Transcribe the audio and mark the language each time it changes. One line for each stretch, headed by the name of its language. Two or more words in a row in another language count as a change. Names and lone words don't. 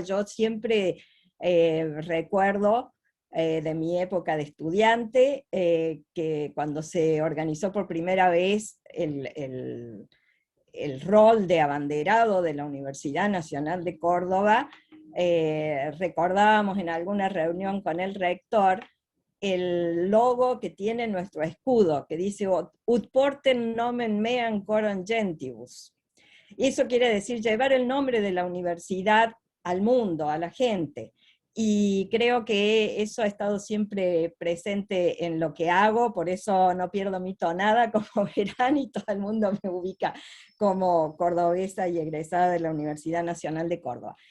Spanish: Yo siempre recuerdo de mi época de estudiante que cuando se organizó por primera vez el rol de abanderado de la Universidad Nacional de Córdoba, recordábamos en alguna reunión con el rector el logo que tiene nuestro escudo, que dice
Latin: ut portem nomen meam coram gentibus.
Spanish: Y eso quiere decir llevar el nombre de la universidad al mundo, a la gente. Y creo que eso ha estado siempre presente en lo que hago, por eso no pierdo mi tonada, como verán, y todo el mundo me ubica como cordobesa y egresada de la Universidad Nacional de Córdoba.